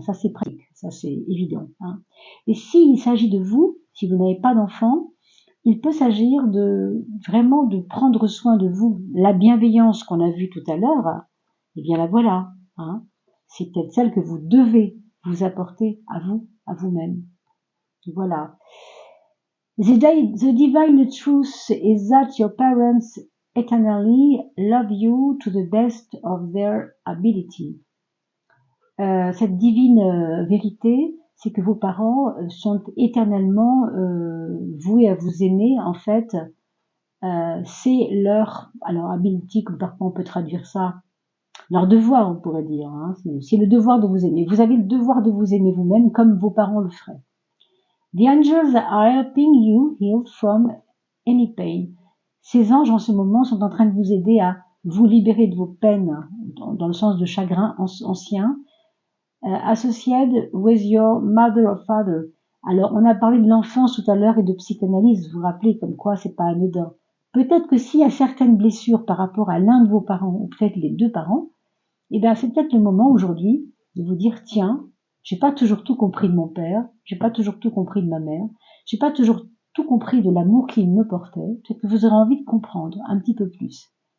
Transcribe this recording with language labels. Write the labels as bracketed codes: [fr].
[fr] Ça, c'est pratique, ça, c'est évident. Et s'il s'agit de vous, si vous n'avez pas d'enfant, il peut s'agir vraiment de prendre soin de vous. La bienveillance qu'on a vue tout à l'heure, eh bien la voilà. C'est peut-être celle que vous devez vous apporter à vous-même. Voilà. [en] The divine truth is that your parents eternally love you to the best of their ability. [fr] Cette divine vérité, c'est que vos parents sont éternellement voués à vous aimer. En fait, c'est leur, alors ability, parfois on peut traduire ça, leur devoir, on pourrait dire. C'est le devoir de vous aimer. Vous avez le devoir de vous aimer vous-même comme vos parents le feraient. [en] The angels are helping you heal from any pain. [fr] Ces anges en ce moment sont en train de vous aider à vous libérer de vos peines, dans le sens de chagrin ancien, [en] associated with your mother or father, [fr] Alors, on a parlé de l'enfance tout à l'heure et de psychanalyse, vous vous rappelez comme quoi c'est pas anodin. Peut-être que s'il y a certaines blessures par rapport à l'un de vos parents, ou peut-être les deux parents, eh bien, c'est peut-être le moment aujourd'hui de vous dire, tiens, j'ai pas toujours tout compris de mon père, j'ai pas toujours tout compris de ma mère, j'ai pas toujours tout compris de l'amour qu'il me portait, peut-être que vous aurez envie de comprendre un petit peu plus.